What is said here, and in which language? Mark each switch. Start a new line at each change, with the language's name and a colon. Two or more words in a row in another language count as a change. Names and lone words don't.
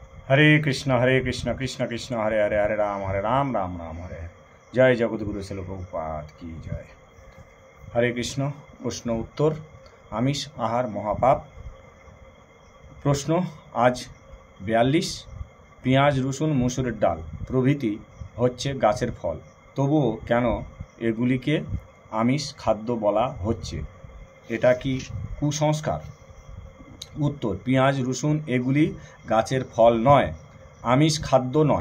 Sanskrit: हरे कृष्ण कृष्ण कृष्ण हरे हरे हरे राम राम राम हरे हरे।
Hindi: जय जगद्गुरु শিল প্রভুপাদ की जय। हरे कृष्ण। प्रश्न उत्तर। आमिष आहार महापाप। प्रश्न आज 42।
Bangla: পেঁয়াজ রসুন মসুরের ডাল প্রভৃতি হচ্ছে গাছের ফল, তবুও কেন এগুলিকে আমিষ খাদ্য বলা হচ্ছে? এটা কি কুসংস্কার? উত্তর, পেঁয়াজ রসুন এগুলি গাছের ফল নয়, আমিষ খাদ্য নয়।